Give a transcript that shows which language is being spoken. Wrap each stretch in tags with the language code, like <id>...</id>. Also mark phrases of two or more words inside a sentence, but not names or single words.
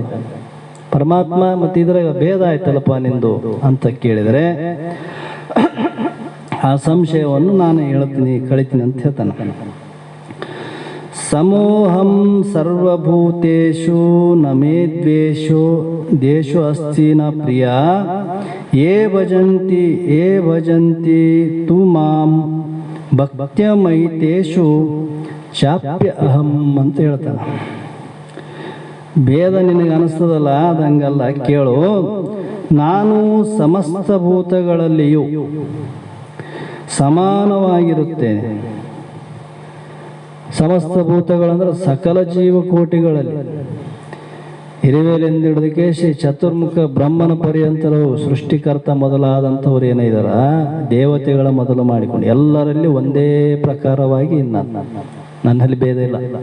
<kn>ಪರಮಾತ್ಮ ಮತ್ತೆ ಇದ್ರಾಗ ಭೇದ ಆಯ್ತಲ್ಲಪ್ಪ ನಿಂದು ಅಂತ ಕೇಳಿದರೆ ಆ ಸಂಶಯವನ್ನು ನಾನು ಕಳಿತೀನಿ ಅಂತ ಹೇಳ್ತಾನೆ.</kn> <sa>ಸಮೋಹಂ ಸರ್ವಭೂತೇಷು ನ ಮೇ ದ್ವೇಷೋ ದೇಶೋ ಅಸ್ತಿ ನ ಪ್ರಿಯ ಯೇ ಭಜಂತಿ ತು ಮಾಂ ಭಕ್ತ್ಯಮಯಿತೇಷು ಚಾಪ್ಯ ಅಹಂ</sa> <kn>ಅಂತ ಹೇಳ್ತಾನೆ. ಭೇದ ನಿನಗೆ ಅನಿಸ್ತದಲ್ಲ, ಅದಂಗಲ್ಲ, ಕೇಳು. ನಾನು ಸಮಸ್ತ ಭೂತಗಳಲ್ಲಿಯೂ ಸಮಾನವಾಗಿರುತ್ತೇನೆ. ಸಮಸ್ತ ಭೂತಗಳಂದ್ರೆ ಸಕಲ ಜೀವಕೋಟಿಗಳಲ್ಲಿ ಹಿರಿವೇಲೆಂದು ಹಿಡಿದಕ್ಕೆ ಶ್ರೀ ಚತುರ್ಮುಖ ಬ್ರಹ್ಮನ ಪರ್ಯಂತರು ಸೃಷ್ಟಿಕರ್ತ ಮೊದಲಾದಂಥವ್ರು ಏನಿದಾರ ದೇವತೆಗಳ ಮೊದಲು ಮಾಡಿಕೊಂಡು ಎಲ್ಲರಲ್ಲಿ ಒಂದೇ ಪ್ರಕಾರವಾಗಿ ನನ್ನಲ್ಲಿ ಭೇದ ಇಲ್ಲ.</kn>